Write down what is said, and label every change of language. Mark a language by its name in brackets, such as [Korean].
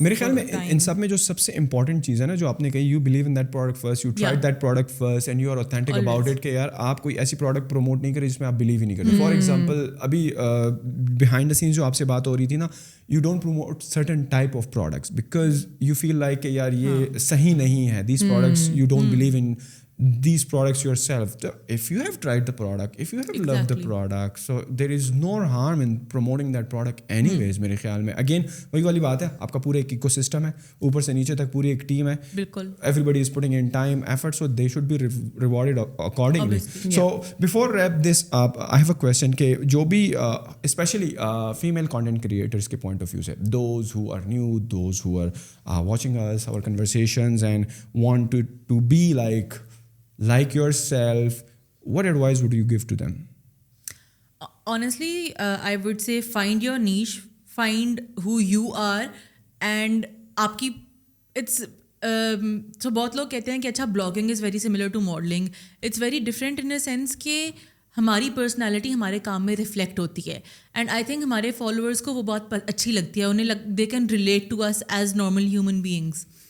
[Urdu] میرے خیال میں ان سب میں جو سب سے امپورٹنٹ چیز ہے نا جو آپ نے کہی, [English] you believe in that product first, you tried that product first and you are authentic about it, [Urdu] کہ یار آپ کوئی ایسی پروڈکٹ پروموٹ نہیں کرے جس میں آپ بلیو ہی نہیں کرتے. [English] for example ابھی behind the sense [Urdu] جو آپ سے بات ہو رہی تھی نا, [English] you don't promote certain type of products because you feel like [Urdu] کہ یار یہ صحیح نہیں ہے, [English] These products you don't believe in these products yourself. If you have tried the product, if you have loved the product, so there is no harm in promoting that product anyways. [Urdu] میرے خیال میں again وہی والی بات ہے, آپ کا پورا ایک ایکو سسٹم ہے, اوپر سے نیچے تک پوری ایک ٹیم ہے, بالکل, [English] everybody is putting in time, effort, so they should be rewarded accordingly. So before wrap this up, I have a question [Urdu] کہ جو بھی [English] especially female content creators کے point of view سے, those who are new, those who are watching us, our conversations and want to be like yourself, what advice would you give to them? Honestly, I would say find your niche, find who you are, and [Urdu] آپ کی [English] it's so [Urdu] بہت لوگ کہتے ہیں کہ اچھا [English] Blogging is very similar to modelling. It's very different in a sense [Urdu] کہ ہماری پرسنالٹی ہمارے کام میں ریفلیکٹ ہوتی ہے, [English] and I think [Urdu] ہمارے فالوورس کو وہ بہت اچھی لگتی ہے, [English] انہیں they can relate to us as normal human beings.